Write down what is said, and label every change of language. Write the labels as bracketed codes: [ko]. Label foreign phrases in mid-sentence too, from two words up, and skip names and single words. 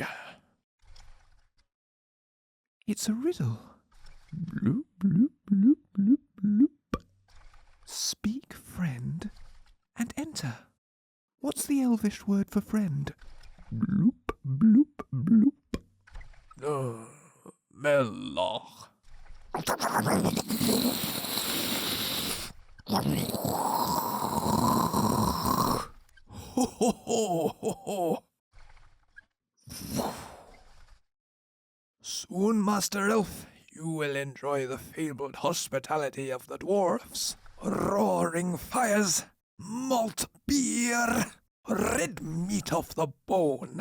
[en] It's a riddle. Bloop, bloop, bloop, bloop, bloop. Speak, friend, and enter. What's the Elvish word for friend? Bloop, bloop, bloop. Melloch. Ho, ho, ho, ho, ho. Soon, Master Elf, you will enjoy the fabled hospitality of the dwarfs. Roaring fires, malt beer, red meat off the bone.